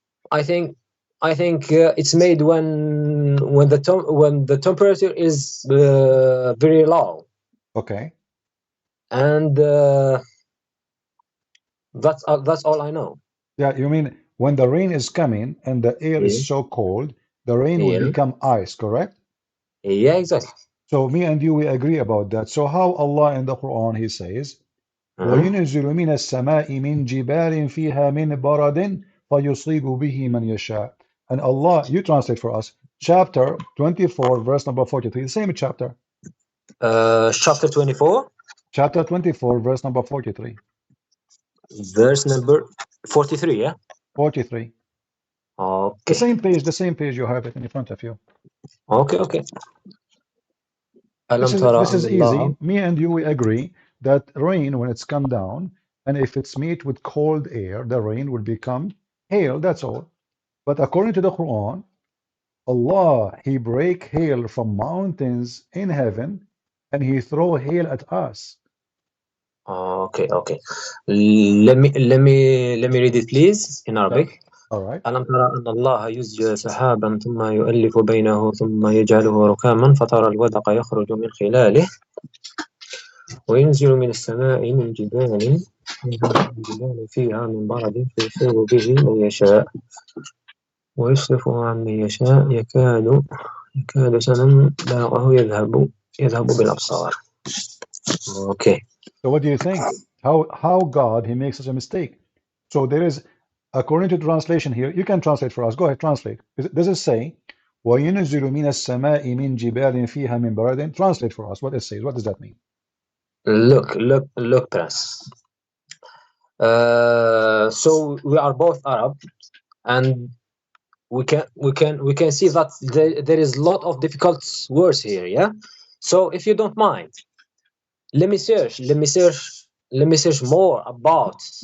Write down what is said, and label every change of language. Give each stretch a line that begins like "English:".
English: I think it's made when the temperature is very low. Okay. And that's all I know. Yeah, you mean when the rain is coming and the air is so cold, the rain will become ice, correct? Yeah, exactly. So me and you, we agree about that. So how Allah in the Quran, he says,
Arabic: وَيُنْزِلُ مِنَ السَّمَاءِ مِنْ جِبَالٍ فِيهَا مِنْ بَرَدٍ فَيُصِيبُ بِهِ مَنْ يَشَاءُ.
English: And Allah, you translate for us, chapter 24, verse number 43, the same chapter. Chapter 24? Chapter 24, verse number 43. Verse number 43, yeah? 43. Okay. The same page, you have it in front of you. Okay. This is easy. Me and you, we agree that rain, when it's come down, and if it's meet with cold air, the rain will become hail, that's all. But according to the Quran, Allah, he break hail from mountains in heaven, and he throw hail at us. Okay. Let me read it, please, in Arabic. All right.
Arabic: ألم ترى أن الله يزجي سحابا ثم يؤلف بينه ثم يجعله ركاما فترى الودق يخرج من خلاله وينزل من السماء من جبال فيها من برد فيصيب به من يشاء ويصرفه عن من يشاء يكاد سنا برقه يذهب بالأبصار.
English: Okay. So what do you think? How God, he makes such a mistake? So there is, according to translation here, you can translate for us. Go ahead, translate. Does it say,
Arabic: وَيُنَزِّلُ مِنَ السَّمَاءِ مِنْ جِبَالٍ فِيهَا مِنْ بَرَدٍ?
English: Translate for us what it says. What does that mean? Look, Prince. So we are both Arab, and we can see that there is a lot of difficult words here. Yeah. So if you don't mind, let me search more about